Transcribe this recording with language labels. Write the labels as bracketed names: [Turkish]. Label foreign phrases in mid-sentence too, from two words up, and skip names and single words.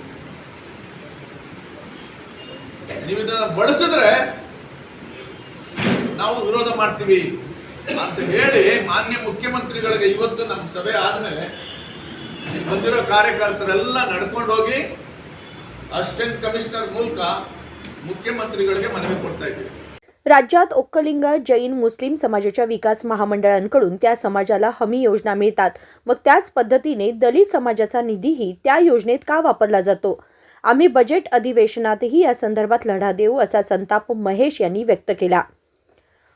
[Kannada] ನೀವು ಇದನ್ನ ಬಳಸಿದ್ರೆ ನಾವು ವಿರೋಧ ಮಾಡ್ತೀವಿ ಅಂತ ಹೇಳಿ ಮಾನ್ಯ ಮುಖ್ಯಮಂತ್ರಿಗಳಿಗೆ ಇವತ್ತು ನಮ್ಮ ಸಭೆ ಆದ್ಮೇಲೆ ಬಂದಿರೋ ಕಾರ್ಯಕರ್ತರೆಲ್ಲ ನಡ್ಕೊಂಡು ಹೋಗಿ ಅಸಿಸ್ಟೆಂಟ್ ಕಮಿಷನರ್ ಮೂಲಕ ಮುಖ್ಯಮಂತ್ರಿಗಳಿಗೆ ಮನವಿ ಕೊಡ್ತಾ ಇದ್ದೀವಿ। [Marathi] राज्यात ओक्कलिंग जैन मुस्लिम समाजाच्या विकास महामंडळांकडून त्या समाजाला हमी योजना मिळतात, मग त्याच पद्धतीने दलित समाजाचा निधीही त्या योजनेत का वापरला जातो? आम्ही बजेट अधिवेशनातही या संदर्भात लढा देऊ असा संताप महेश यांनी व्यक्त केला।